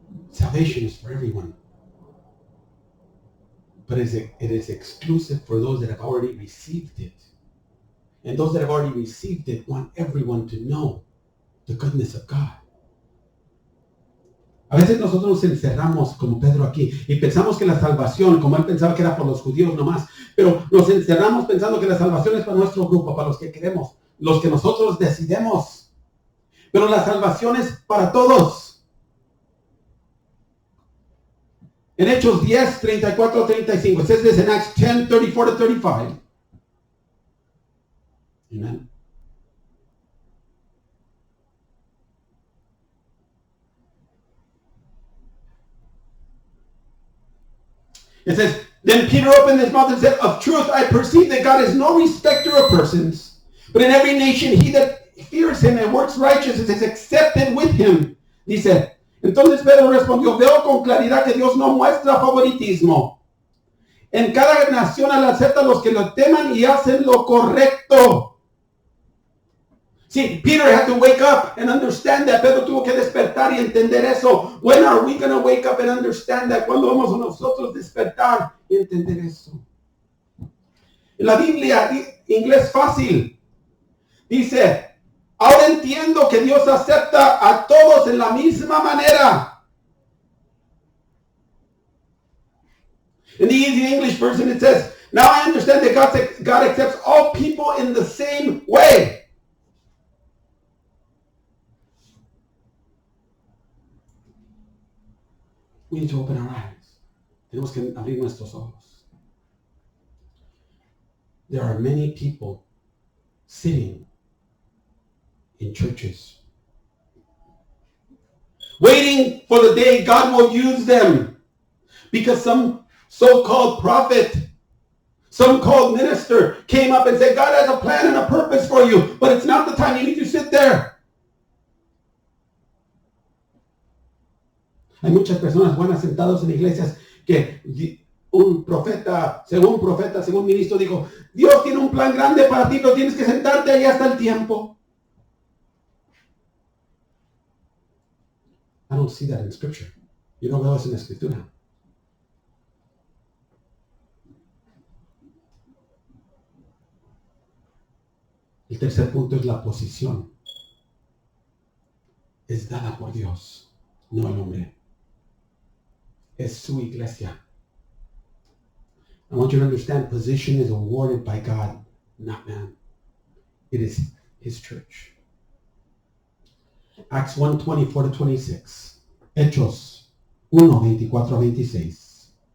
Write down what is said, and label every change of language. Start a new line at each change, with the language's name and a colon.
English: Salvation is for everyone. But it is exclusive for those that have already received it. And those that have already received it want everyone to know the goodness of God.
Spanish: A veces nosotros nos encerramos, como Pedro aquí, y pensamos que la salvación, como él pensaba que era por los judíos nomás, pero nos encerramos pensando que la salvación es para nuestro grupo, para los que queremos, los que nosotros decidimos. Pero la salvación es para todos. En Hechos 10, 34, 35,
English: it says this in Acts 10, 34 to 35. Amen. It says, then Peter opened his mouth and said, of truth I perceive that God is no respecter of persons, but in every nation he that fears him and works righteousness is accepted with him.
Spanish: Dice, entonces Pedro respondió, veo con claridad que Dios no muestra favoritismo. En cada nación él acepta a los que lo teman y hacen lo correcto.
English: See, Peter had to wake up and understand that.
Spanish: Pedro tuvo que despertar y entender eso.
English: When are we going to wake up and understand that?
Spanish: ¿Cuándo vamos a nosotros despertar y entender eso? En la Biblia, inglés fácil, dice, ahora entiendo que Dios acepta a todos en la misma manera.
English: In the easy English version, it says, now I understand that God accepts all people in the same way. We need to open our eyes.
Spanish: Tenemos que abrir nuestros ojos.
English: There are many people sitting in churches, waiting for the day God will use them, because some so-called prophet, some called minister came up and said, God has a plan and a purpose for you, but it's not the time. You need to sit there.
Spanish: Hay muchas personas buenas sentados en iglesias que un profeta, según ministro dijo, Dios tiene un plan grande para ti, pero tienes que sentarte ahí hasta el tiempo.
English: I don't see that in scripture.
Spanish: Yo no veo eso en la escritura. El tercer punto es la posición. Es dada por Dios, no el hombre. Es su iglesia.
English: I want you to understand, position is awarded by God, not man. It is his church. Acts 1, 24 to 26.
Spanish: Hechos 1, 24 a 26.